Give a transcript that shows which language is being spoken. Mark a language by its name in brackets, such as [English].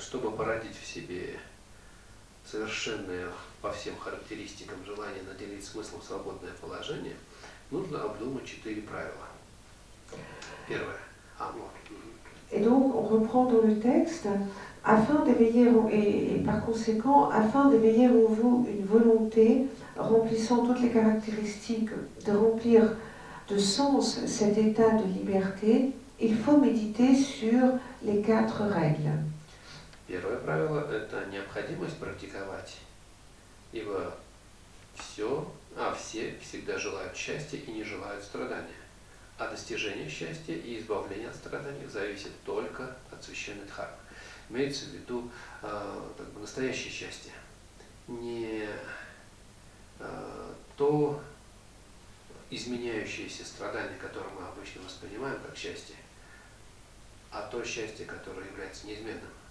[Russian] Чтобы породить в себе совершенное по всем характеристикам желание наделить смыслом свободное положение, нужно обдумать 4 правила. Первое. [French] Et donc, on reprend dans le texte, afin d'éveiller, et par conséquent, afin d'éveiller en vous une volonté remplissant toutes les caractéristiques de remplir de sens cet état de liberté, il faut méditer sur les 4 règles. [Russian] Первое правило – это необходимость практиковать, ибо все всегда желают счастья и не желают страдания. А достижение счастья и избавление от страданий зависит только от священной дхармы. Имеется в виду настоящее счастье. Не то изменяющееся страдание, которое мы обычно воспринимаем как счастье, а то счастье, которое является неизменным.